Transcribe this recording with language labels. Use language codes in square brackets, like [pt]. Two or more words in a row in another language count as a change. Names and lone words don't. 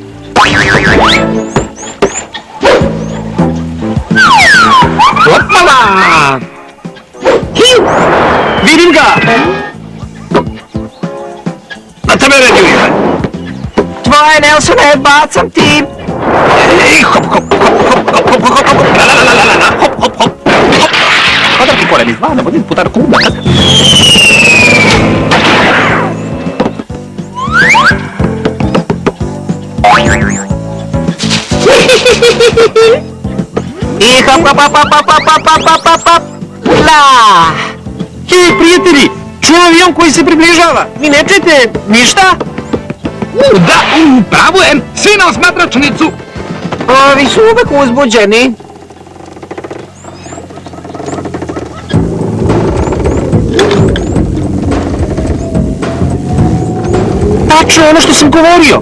[sr] Opala! Vidim ga! Na tebe ređujem! Tvoje, Nelsone, bacam ti! Ej, hop, hop, hop, hop, hop, hop, hop, hop, la la la la la la, hop, hop, hop, hop! Podarki pored izvana, vodim putar kuma! I hop, hop, hop, hop, hop, hop, hop, hop, hop, hop! La! Hej, prijatelji, čujem avion koji se približava. Vi ne čujete ništa? Da, pravo je, svi na osmatračnicu! Ovi su uvek uzbuđeni. Tačno je ono što sam govorio.